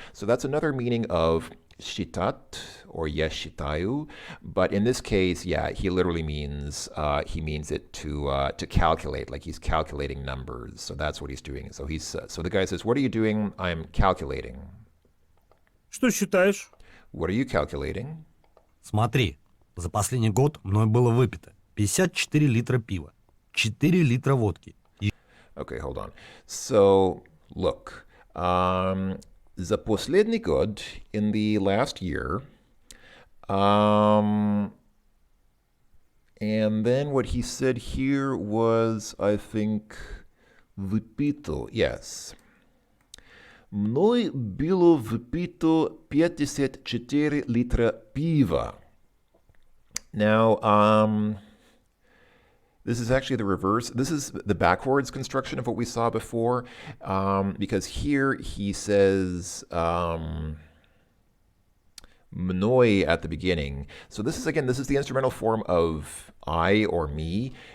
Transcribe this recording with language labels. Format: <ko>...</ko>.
<en>So that's another meaning of считать or</en> <ru>я считаю.</ru> <en>But in this case, yeah, he literally means it to calculate, like he's calculating numbers. So that's what he's doing. So so the guy says, "What are you doing?" "I'm calculating."</en> <ru>Что считаешь?</ru> <en>"What are you calculating?"</en> <ru>Смотри, за последний год мной было выпито 54 литра пива, 4 литра водки.</ru> <en>Okay, hold on. So look,</en> <ru>за последний год,</ru> <en>in the last year, and then what he said here was, I think, выпито, yes.</en> <ru>Мной было выпито 54 литра пива.</ru> <en>Now, this is actually the reverse. This is the backwards construction of what we saw before, because here he says mnoi at the beginning. So this is, again, this is the instrumental form of I or me.</en>